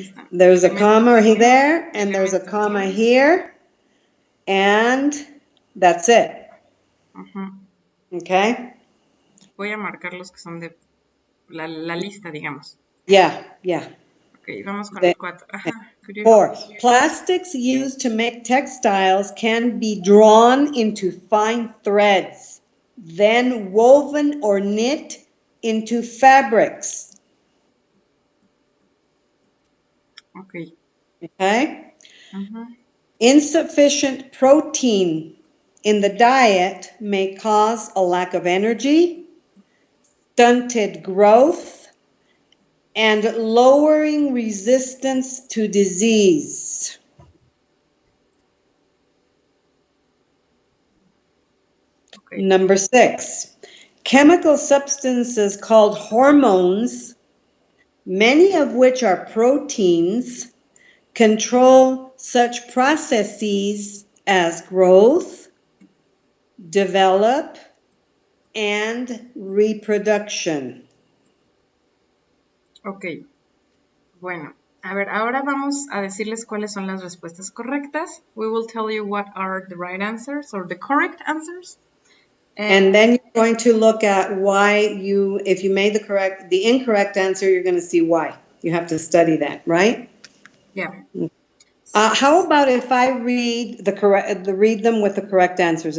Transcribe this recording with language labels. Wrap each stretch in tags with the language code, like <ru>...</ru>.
<en>There's a comma there, and there's a comma here, and that's it. Okay?</en> <es>Voy a marcar los que son de la lista, digamos.</es> <en>Yeah.</en> <es>Ok, vamos con el 4.</es> <en>4. Plastics used to make textiles can be drawn into fine threads, then woven or knit into fabrics. Ok. Okay? Insufficient protein in the diet may cause a lack of energy, stunted growth, and lowering resistance to disease. Okay. Number 6, chemical substances called hormones, many of which are proteins, control such processes as growth, develop, and reproduction. Ok.</en> <es>Bueno, a ver, ahora vamos a decirles cuáles son las respuestas correctas.</es> <en>We will tell you what are the right answers or the correct answers. And then you're going to look at why if you made the incorrect answer, you're going to see why. You have to study that, right? Yeah. How about if I read read them with the correct answers?</en>